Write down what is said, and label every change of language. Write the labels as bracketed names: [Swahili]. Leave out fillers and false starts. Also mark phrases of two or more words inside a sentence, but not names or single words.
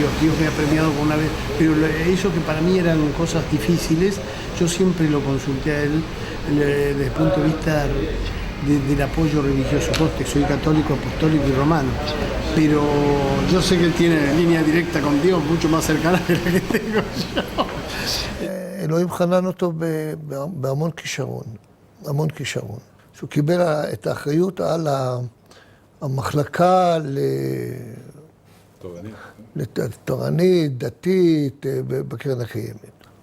[Spanish] Dios me ha premiado con una vez, pero eso que para mí eran cosas difíciles, yo siempre lo consulté a él desde el punto de vista del apoyo religioso. Soy católico, apostólico y romano, pero yo sé que él tiene línea directa con Dios mucho más cercana que la que tengo yo. [Hebrew] אלוהים חנן אותו בהמון כישרון, המון כישרון. שהוא קיבל את האחריות על המחלקה לתורנית, דתית, בקרן הקיימת.